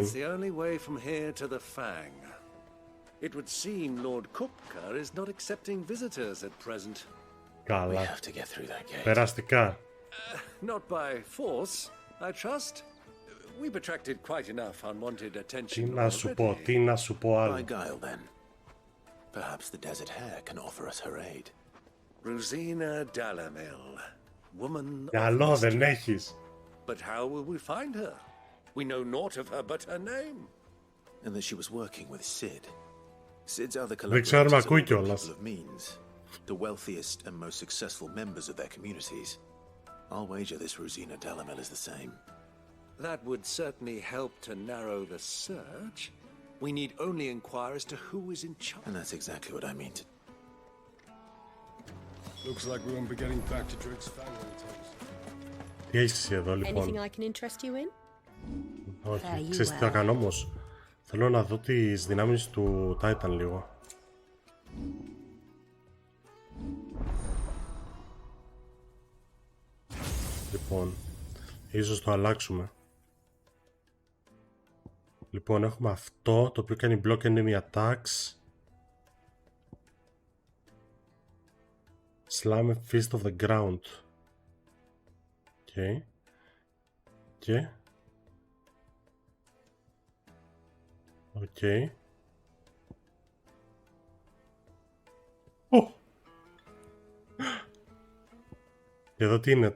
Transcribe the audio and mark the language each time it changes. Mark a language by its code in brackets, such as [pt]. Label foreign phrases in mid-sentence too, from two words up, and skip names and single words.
[en] It's the only way from here to the Fang. It would seem Lord Kupka is not accepting visitors at present. [el] Καλά. [en] We have to get through that gate. [el] Περαστικά. [en] Not by force, I trust. We've attracted quite enough unwanted attention. [el] Τι να σου πω, τι να σου πω άλλο. [en] By guile, then. Perhaps the Desert Hare can offer us her aid. Rosina Dalamil, woman [el] Καλό [en] of [el] δεν [en] mystery. [el] έχεις. [en] But how will we find her? We know naught of her but her name. And that she was working with Sid. Sid's other [el] Δεν ξέρουμε [en] collaborators are [el] ακούει [en] all [el] κιόλας. [en] people of means. The wealthiest and most successful members of their communities. I'll wager this Rosina Dalamil is the same. That would certainly help to narrow the search. We need only inquire as to who is in charge. And that's exactly what I mean to... Looks like we won't be getting back to Drake's family times. [el] Τι έχεις εσύ εδώ, λοιπόν. [en] Anything I can interest you in? [el] Όχι, ξέρεις τι θα κάνω όμως. Θέλω να δω τις δυνάμεις του Titan λίγο. Λοιπόν, ίσως το αλλάξουμε. Λοιπόν, έχουμε αυτό, το οποίο κάνει [en] block enemy attacks. Slam fist of the ground. [el] Okay. Και... Οκ. Και εδώ τι είναι.